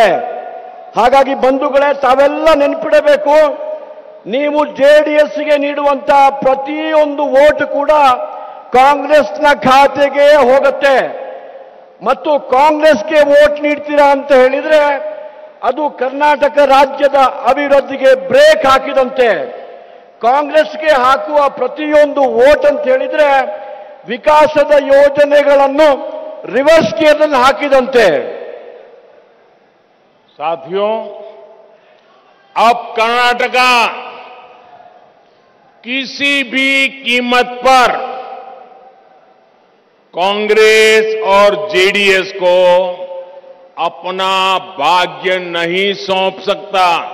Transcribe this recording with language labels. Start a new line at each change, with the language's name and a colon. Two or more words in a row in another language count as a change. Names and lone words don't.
Kannada: ಹಾಗಾಗಿ ಬಂಧುಗಳೇ, ತಾವೆಲ್ಲ ನೆನಪಿಡಬೇಕು, ನೀವು ಜೆಡಿಎಸ್ಗೆ ನೀಡುವಂತ ಪ್ರತಿಯೊಂದು ವೋಟ್ ಕೂಡ ಕಾಂಗ್ರೆಸ್ನ ಖಾತೆಗೆ ಹೋಗುತ್ತೆ. ಮತ್ತು ಕಾಂಗ್ರೆಸ್ಗೆ ವೋಟ್ ನೀಡ್ತೀರಾ ಅಂತ ಹೇಳಿದ್ರೆ ಅದು ಕರ್ನಾಟಕ ರಾಜ್ಯದ ಅಭಿವೃದ್ಧಿಗೆ ಬ್ರೇಕ್ ಹಾಕಿದಂತೆ. ಕಾಂಗ್ರೆಸ್ಗೆ ಹಾಕುವ ಪ್ರತಿಯೊಂದು ವೋಟ್ ಅಂತ ಹೇಳಿದ್ರೆ ವಿಕಾಸದ ಯೋಜನೆಗಳನ್ನು
English: reverse gear
Kannada: हाकिदंते.
Hindi: साथियों, अब कर्नाटका किसी भी कीमत पर कांग्रेस और जेडीएस को अपना भाग्य नहीं सौंप सकता.